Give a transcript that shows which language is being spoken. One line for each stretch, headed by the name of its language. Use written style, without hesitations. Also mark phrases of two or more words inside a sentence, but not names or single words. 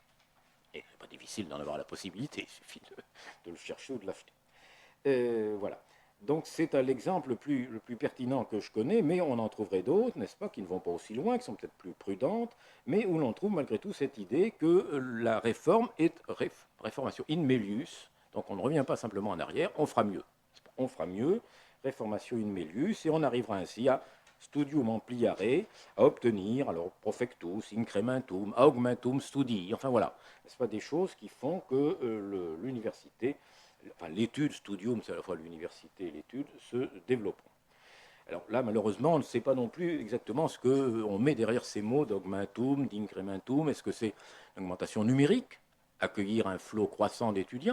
French: Et c'est pas difficile d'en avoir la possibilité, il suffit de le chercher ou de l'acheter. Voilà. Donc c'est l'exemple le plus pertinent que je connais, mais on en trouverait d'autres, n'est-ce pas, qui ne vont pas aussi loin, qui sont peut-être plus prudentes, mais où l'on trouve malgré tout cette idée que la réforme est réformation
Latin: in melius,
French: donc on ne revient pas simplement en arrière, on fera mieux. On fera mieux, réformation
Latin: in melius,
French: et on arrivera ainsi à
Latin: studium ampliare,
French: à obtenir, alors
Latin: profectus, incrementum, augmentum studii,
French: enfin voilà, n'est-ce pas, des choses qui font que l'université, enfin l'étude, studium, c'est à la fois l'université et l'étude, se développeront. Alors là, malheureusement, on ne sait pas non plus exactement ce qu'on met derrière ces mots d'augmentum, d'incrementum. Est-ce que c'est une augmentation numérique, accueillir un flot croissant d'étudiants?